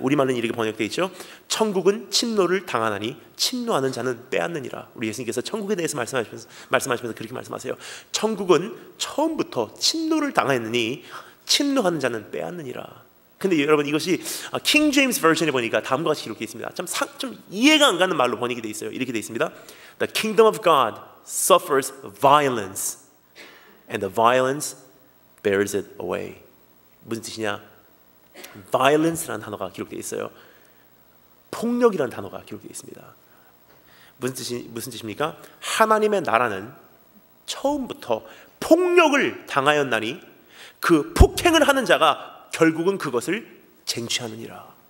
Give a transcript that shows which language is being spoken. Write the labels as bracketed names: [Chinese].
[Korean] 우리말은 이렇게 번역되어 있죠. 천국은 침노를 당하나니 침노하는 자는 빼앗느니라. 우리 예수님께서 천국에 대해서 말씀하시면서 그렇게 말씀하세요. 천국은 처음부터 침노를 당하였느니 침노하는 자는 빼앗느니라. 근데 여러분, 이것이 킹 제임스 버전에 보니까 다음과 같이 기록되어 있습니다. 좀 이해가 안 가는 말로 번역이 되어 있어요. 이렇게 되어 있습니다. [English] The kingdom of God suffers violence and the violence bears it away. [Korean] 무슨 뜻이냐? violence라는 단어가 기록되어 있어요. 폭력이라는 단어가 기록되어 있습니다. 무슨 뜻입니까? 하나님의 나라는 처음부터 폭력을 당하였나니 그 폭행을 하는 자가 결국은 그것을 쟁취하느니라.